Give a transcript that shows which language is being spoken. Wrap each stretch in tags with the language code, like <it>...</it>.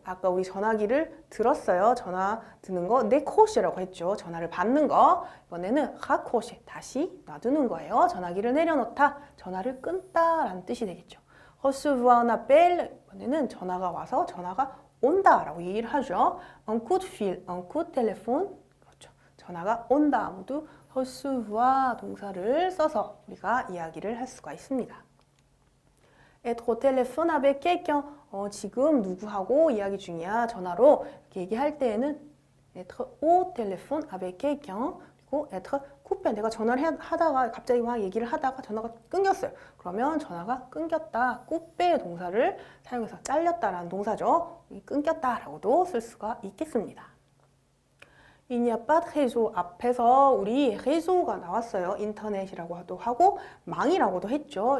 <ko>아까 우리 전화기를 들었어요. 전화 드는 거 décrocher라고 했죠. 전화를 받는 거. 이번에는 raccrocher. 다시 놔두는 거예요. 전화기를 내려놓다. 전화를 끊다라는 뜻이 되겠죠.</ko> <fr>recevoir un appel.</fr> <ko>이번에는 전화가 와서 전화가 온다라고 얘기를 하죠.</ko> <fr>un coup de fil, un coup de téléphone.</fr> <ko>그렇죠. 전화가 온다. 모두 recevoir 동사를 써서 우리가 이야기를 할 수가 있습니다.</ko> <fr>être au téléphone avec quelqu'un.</fr> <ko>지금 누구하고 이야기 중이야. 전화로 이렇게 얘기할 때에는</ko> <fr>être au téléphone avec quelqu'un. 그리고 être coupé.</fr> <ko>내가 전화를 하다가 갑자기 막 얘기를 하다가 전화가 끊겼어요. 그러면 전화가 끊겼다. coupé 동사를 사용해서 잘렸다라는 동사죠. 끊겼다라고도 쓸 수가 있겠습니다.</ko> <fr>Il n'y a pas de réseau.</fr> <ko>앞에서 우리 réseau가 나왔어요. 인터넷이라고도 하고 망이라고도 했죠.</ko>